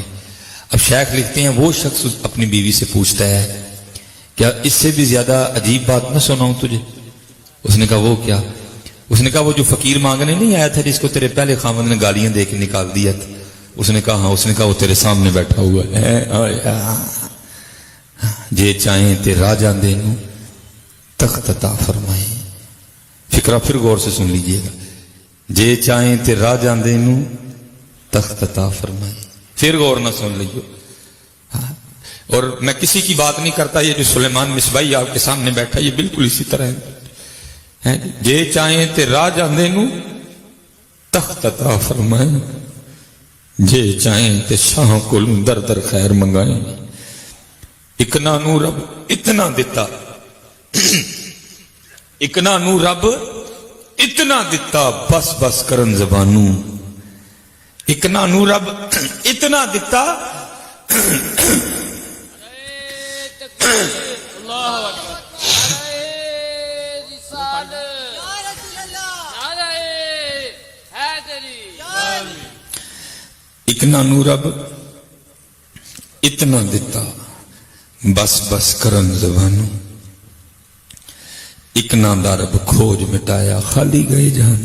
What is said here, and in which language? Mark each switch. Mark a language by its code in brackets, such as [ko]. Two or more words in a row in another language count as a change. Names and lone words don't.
[ur] اب شیخ لکھتے ہیں وہ شخص اپنی بیوی سے پوچھتا ہے کیا اس سے بھی زیادہ عجیب بات نہ سناؤں تجھے؟ اس نے کہا وہ کیا؟ اس نے کہا وہ جو فقیر مانگنے نہیں آیا تھا جس کو تیرے پہلے خاوند نے گالیاں دے کے نکال دیا تھا؟ اس نے کہا ہاں۔ اس نے کہا وہ تیرے سامنے بیٹھا ہوا ہے، [pa] جے چاہیں تے راہ جاندے نو تخت عطا فرمائے۔ [ur] فکرہ پھر غور سے سن لیجئے گا، [pa] جے چاہیں تے راہ جاندے نو تخت عطا فرمائے، [ur] پھر غور نہ سن لیجو۔ اور میں کسی کی بات نہیں کرتا، یہ جو سلیمان مصباحی آپ کے سامنے بیٹھا یہ بالکل اسی طرح ہے۔ [pa] جے چاہیں تے راہ جاندے نو تخت عطا فرمائے، جے چاہیں تے شاہ کو در در خیر منگائیں۔ اکنا نو رب اتنا دیتا، اکنا نو رب اتنا دیتا، بس بس کرن زبانوں، اکنا نو رب اتنا دیتا۔ اکنا نو رب اتنا دیتا، بس بس کرن زبانوں، اکنا دا رب کھوج مٹایا، خالی گئے جہان۔